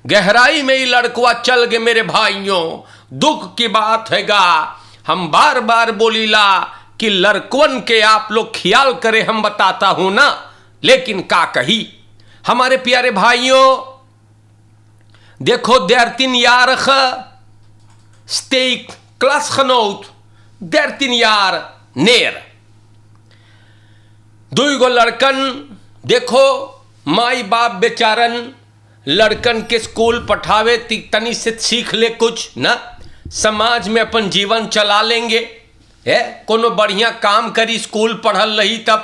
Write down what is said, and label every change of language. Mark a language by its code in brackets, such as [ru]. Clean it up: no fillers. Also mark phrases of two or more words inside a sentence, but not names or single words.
[hns] गहराई में ही लड़कवा चल गए मेरे भाइयों, दुख की बात है गा। हम बार बार बोलीला कि लड़कवन के आप लोग ख्याल करें, हम बताता हूं ना, लेकिन का कही हमारे प्यारे भाइयों। [nl] देखो dertien jarige steekt klasgenoot 13 jaar neer। [hns] दुईगो लड़कन, देखो माई बाप बेचारन लड़कन के स्कूल पठावे तनी से सीख ले कुछ ना, समाज में अपन जीवन चला लेंगे है, कोनो बढ़िया काम करी, स्कूल पढ़ल रही तब।